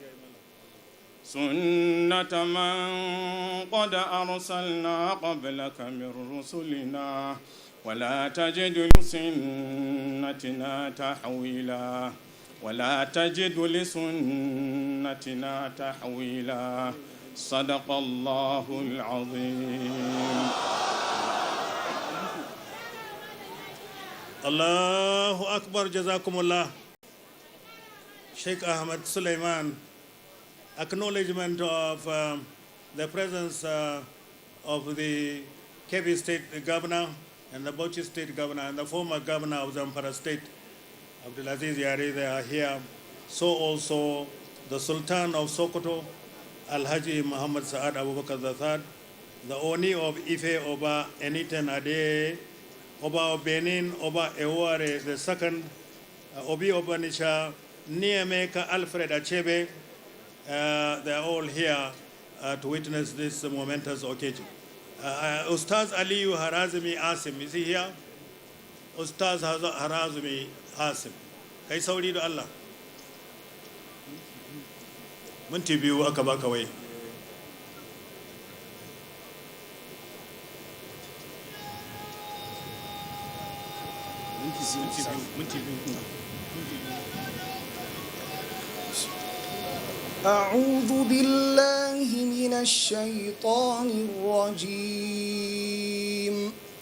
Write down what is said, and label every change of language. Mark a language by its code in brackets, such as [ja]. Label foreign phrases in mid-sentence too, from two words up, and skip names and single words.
[ar] سنة من قد أرسلنا قبلك من رسلنا ولا تجد لسنتنا تحويلا ولا تجد لسنتنا تحويلا صدق الله العظيم. الله أكبر، جزاكم الله. [en] Sheikh Ahmed Suleiman, acknowledgement of the presence of the Kebbi State Governor and the Bauchi State Governor and the former Governor of Zamfara State, Abdulaziz Yari, they are here. So also the Sultan of Sokoto, Alhaji Muhammad Saad Abubakar III, the Oni of Ife, Oba Eniten Ade, Oba of Benin, Oba Eware II, Obi Obanisha, Niameka Alfred Achebe, they are all here to witness this momentous occasion. Ustaz Aliyu Harazmi Asim, is he here? Ustaz Harazmi Asim. [ha] Kai sauri da Allah. Minti biyu aka baka wai. [ar] أعوذ بالله من الشيطان الرجيم.